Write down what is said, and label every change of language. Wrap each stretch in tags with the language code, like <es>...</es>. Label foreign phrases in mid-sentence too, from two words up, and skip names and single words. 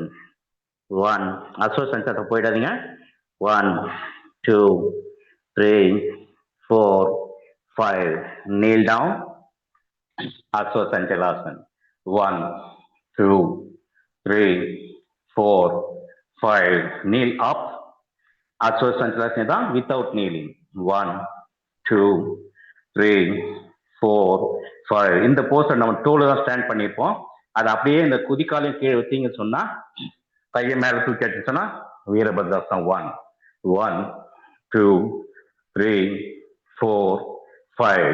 <ta>1. Aswa Sanchata போயிடாதீங்க. 1, 2, 3, 4, 5.</ta> <en>Kneel down. Aswa Sanchalasana. 1, 2, 3, 4, 5. Kneel up.</en> <ta>Aswa Sanchalasana தான்</ta> <en>without kneeling.</en> <ta>1, 2, 3, 4, 5. இந்த போஸ்டை நம்ம டோல தான் ஸ்டாண்ட் பண்ணியிருப்போம். அது அப்படியே இந்த குதிக்காலையும் கீழே வச்சிங்கன்னு சொன்னா கையை மேலே தூக்கி வச்சுன்னா வீரபத்ராசனம் 1, 1, 2, 3, 4, 5.</ta>